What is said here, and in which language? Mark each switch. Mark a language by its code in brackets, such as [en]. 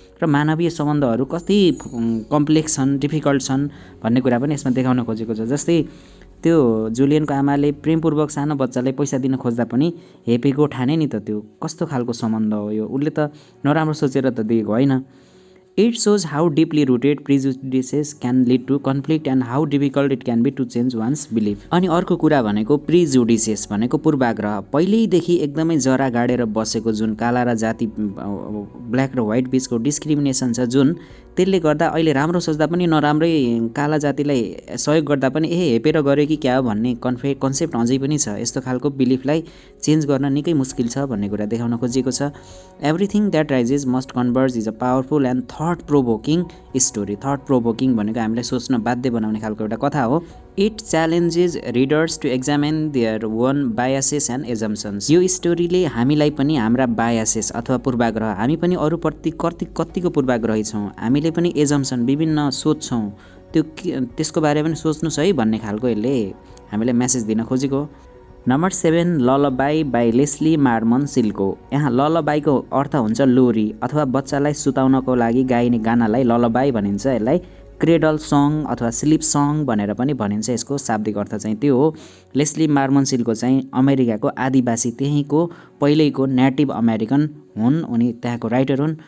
[ne] र मानवीय सम्बन्धहरू कति कम्प्लेक्स छन्, डिफिकल्ट छन् भन्ने कुरा पनि यसमा देखाउन खोजेको छ। जस्तै त्यो जुलियनको आमाले प्रेमपूर्वक सानो बच्चालाई पैसा दिन खोज्दा पनि हेपेको ठाने नि त, त्यो कस्तो खालको सम्बन्ध हो यो, उसले त नराम्रो सोचेर त दिएको होइन। [en] It shows how deeply rooted prejudices can lead to conflict and how difficult it can be to change one's belief। [ne] अनि अर्को कुरा भनेको प्रिजुडिसेस भनेको पूर्वाग्रह। पहिल्यैदेखि एकदमै जरा गाडेर बसेको जुन काला र जाति ब्ल्याक र व्हाइट बिचको डिस्क्रिमिनेसन छ जुन, त्यसले गर्दा अहिले राम्रो सोच्दा पनि नराम्रै काला जातिलाई सहयोग गर्दा पनि हेपेर गऱ्यो कि क्या हो भन्ने कन्सेप्ट अझै पनि छ। यस्तो खालको बिलिफलाई चेन्ज गर्न निकै मुस्किल छ भन्ने कुरा देखाउन खोजिएको छ। [en] Everything that rises must converge is a powerful and thought provoking story. [ne] Thought provoking भनेको हामीलाई सोच्न बाध्य बनाउने खालको एउटा कथा हो। [en] It challenges readers to examine their own biases and assumptions. [ne] यो स्टोरीले हामीलाई पनि हाम्रा बायसेस अथवा पूर्वाग्रह, हामी पनि अरूप्रति कतिको पूर्वाग्रही छौँ, हामीले पनि एजम्सन विभिन्न सोच्छौँ, त्यसको बारेमा पनि सोच्नुहोस् है भन्ने खालको यसले हामीलाई मेसेज दिन खोजेको। Number 7 ललबाई by Leslie Mormon सिल्को। यहाँ ललबाईको अर्थ हुन्छ लोरी अथवा बच्चालाई सुताउनको लागि गाइने गानालाई ललबाई भनिन्छ। यसलाई क्रेडल सङ अथवा स्लिप सङ भनेर पनि भनिन्छ। यसको शाब्दिक अर्थ चाहिँ त्यो हो। लेस्ली मार्मन सिल्को चाहिँ अमेरिकाको आदिवासी, त्यहीँको पहिल्यैको नेटिभ अमेरिकन हुन्, उनी त्यहाँको राइटर हुन्।